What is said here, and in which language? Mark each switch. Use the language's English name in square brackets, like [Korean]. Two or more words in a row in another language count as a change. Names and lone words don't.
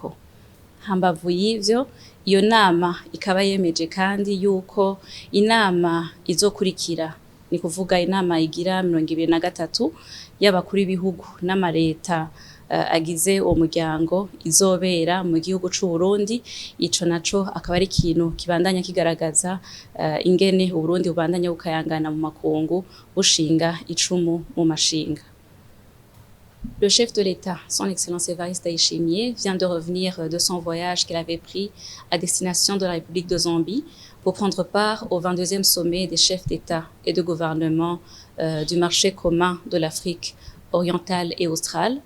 [Rundi] Hambavu y'ivyo, iyo nama ikaba yemeje kandi yuko inama izokurikira, ni kuvuga inama igira 23 y'abakuru b'ibihugu n'amareta agize uwo muryango izobera mu gihugu c'u Burundi. Ico naco akaba ari ikintu kibandanya kigaragaza ingene Uburundi bubandanya bukayangana mu makungu bushinga icumu mu mashinga. [French] Le chef de l'État, son Excellence Evariste Ndayishimiye, vient de revenir de son voyage qu'il avait pris à destination de la République de Zambie pour prendre part au 22e sommet des chefs d'État et de gouvernement du marché commun de l'Afrique orientale et australe.